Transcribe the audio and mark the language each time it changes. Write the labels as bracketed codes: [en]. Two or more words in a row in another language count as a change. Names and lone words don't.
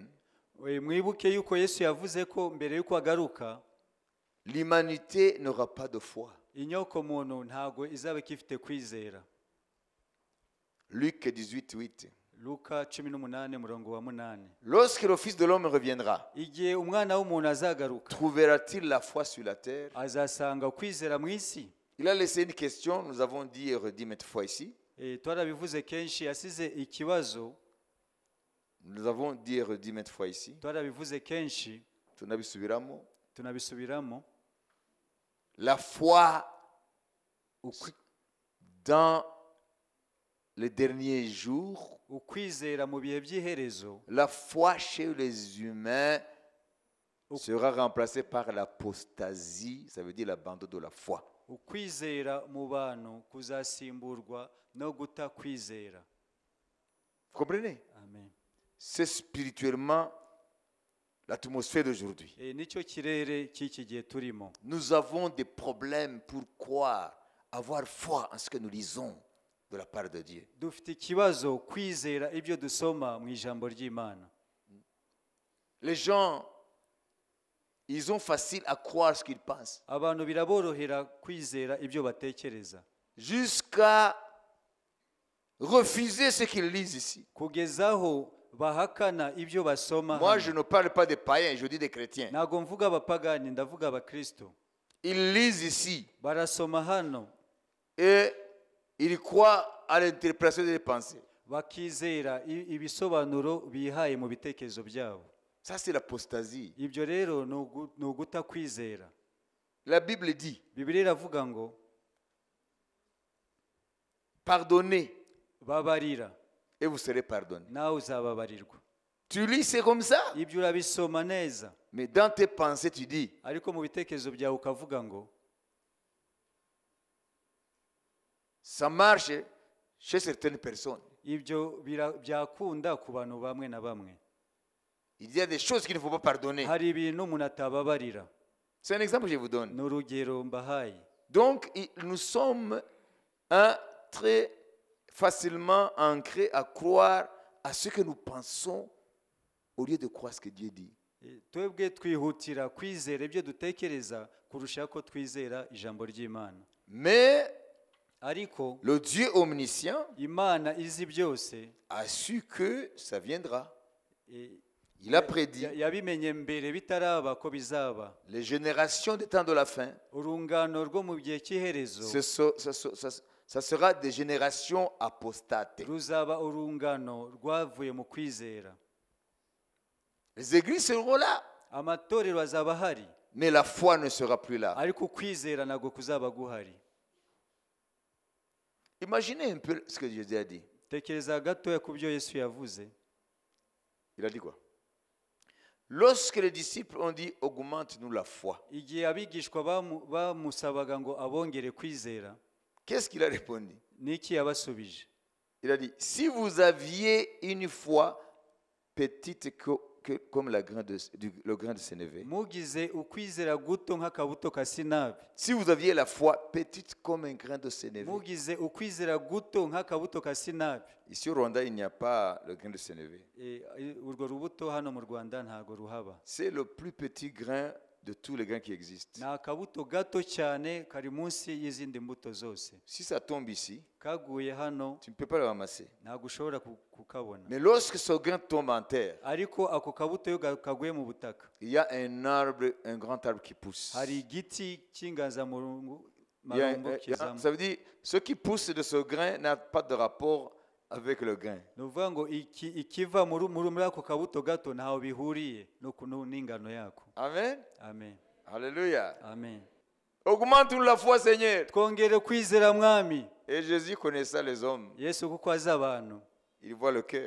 [rw] Mwibuke yuko Yesu yavuze ko mbere yuko agaruka [fr] l'humanité n'aura pas de foi. [rw] inyoko muntu ntago izaba ikifite kwizera. [fr] Luc 18:8. [rw] Luka 18 umurongo wa 8. [fr] Lorsque le Fils de l'homme reviendra, [rw] Igihe umwana w'umuntu azagaruka, [fr] trouvera-t-il la foi sur la terre? [rw] azasanga kwizera mu isi? [fr] Il a laissé une question, nous avons dit et redit maintes fois ici. [rw] Twarabivuze kenshi, yasize ikibazo. [fr] Nous avons dit et redit maintes fois ici. [rw] Twarabivuze kenshi, tunabisubiramo. [fr] La foi dans les derniers jours, [rw] ukwizera mu bihe by'iherezo, [fr] la foi chez les humains sera remplacée par l'apostasie, ça veut dire l'abandon de la foi. [rw] ukwizera mu bantu kuzasimburwa no guta kwizera. [fr] Vous comprenez? Amen. C'est spirituellement l'atmosphère d'aujourd'hui. [rw] nicyo kirere cy'iki gihe turimo. [fr] Nous avons des problèmes pour croire, avoir foi en ce que nous lisons de la part de Dieu. [rw] Dufite ikibazo kwizera ibyo dusoma mu ijambo ry'Imana. [fr] Les gens, ils ont facile à croire ce qu'ils pensent, [rw] Abantu biraborohera kwizera ibyo batekereza [fr] jusqu'à refuser ce qu'ils lisent ici. [rw] kugezaho bahakana ibyo basoma [fr] Moi, [rw] hano. [fr] je ne parle pas des païens, je dis des chrétiens. [rw] Ntabwo mvuga abapagani, ndavuga abakristo. [fr] Ils lisent ici [rw] Barasoma hano [fr] et ils croient à l'interprétation des pensées. [rw] bakizera ibisobanuro bihaye mu bitekerezo byabo. [fr] Ça, c'est l'apostasie. [rw] Ibyo rero ni uguta kwizera. [fr] La Bible dit, [rw] Bibiliya iravuga ngo [fr] pardonnez [rw] babarira [fr] et vous serez pardonnés. [rw] nawe uzababarirwa. [fr] Tu lis, c'est comme ça. [rw] Ibyo urabisoma neza, [fr] Mais dans tes pensées, tu dis, [rw] ariko mu bitekerezo byawe ukavuga ngo [fr] ça marche chez certaines personnes. [rw] ibyo byakunda ku bantu bamwe na bamwe. [fr] Il y a des choses qu'il ne faut pas pardonner. [rw] Hari ibintu umuntu atababarira. [fr] C'est un exemple que je vous donne. [rw] Ni urugero mbahaye. [fr] Donc, nous sommes très facilement ancrés à croire à ce que nous pensons au lieu de croire ce que Dieu dit. [rw] Twebwe twihutira kwizera ibyo dutekereza kurusha ko twizera ijambo ry'Imana. [fr] Mais [rw] Ariko [fr] le Dieu omniscient [rw] Imana izi byose [fr] a su que ça viendra. eh, Il a prédit [rw] yabimenye mbere bitaraba ko bizaba. [fr] les générations des temps de la fin. [rw] Urungano rwo mu gihe cy'iherezo [fr] Ça sera des générations apostates. [rw] ruzaba urungano rwavuye mu kwizera. [fr] Les églises seront là, [rw] Amatorero azaba ahari, [fr] mais la foi ne sera plus là. [rw] ariko kwizera ntabwo kuzaba guhari. [fr] Imaginez un peu ce que Jésus a dit. [rw] Tekereza gatoya ku byo Yesu yavuze. [fr] Il a dit quoi? Lorsque les disciples ont dit augmente-nous la foi, [rw] Igihe abigishwa bamusabaga ngo abongere kwizera, [fr] qu'est-ce qu'il a répondu? [rw] niki yabasubije? [fr] Il a dit si vous aviez une foi petite comme le grain de sénévé, [rw] Mugize ukwizera guto nk'akabuto ka sinabi. [fr] si vous aviez la foi petite comme un grain de sénévé, [rw] Mugize ukwizera guto nk'akabuto ka sinabi. [fr] ici au Rwanda il n'y a pas le grain de sénévé. [rw] Urwo rubuto hano mu Rwanda ntago ruhaba. [fr] C'est le plus petit grain de tous les grains qui existent. [rw] Ni akabuto gato cyane kari munsi y'izindi mbuto zose. [fr] Si ça tombe ici, [rw] Kaguye hano [fr] tu ne peux pas le ramasser. [rw] ntabwo ushobora kukabona. [fr] Mais lorsque ce grain tombe en terre, [rw] Ariko ako kabuto iyo kaguye mu butaka, [fr] il y a un arbre, un grand arbre qui pousse. [rw] hari igiti cy'inganzamarumbu [fr] Il y a [rw] marumbo kizamuka. [fr] ça veut dire ce qui pousse de ce grain n'a pas de rapport avec le grain. [rw] Ni ukuvuga ngo ikiva muri ako kabuto gato ntaho bihuriye n'ingano yako. Amen. Amen. Alléluia. Amen. [fr] Augmente-nous la foi, Seigneur. [rw] Twongere kwizera mwami. [fr] Et Jésus connaissait les hommes. [rw] Yesu kuko azi abantu, [fr] Il voit le cœur.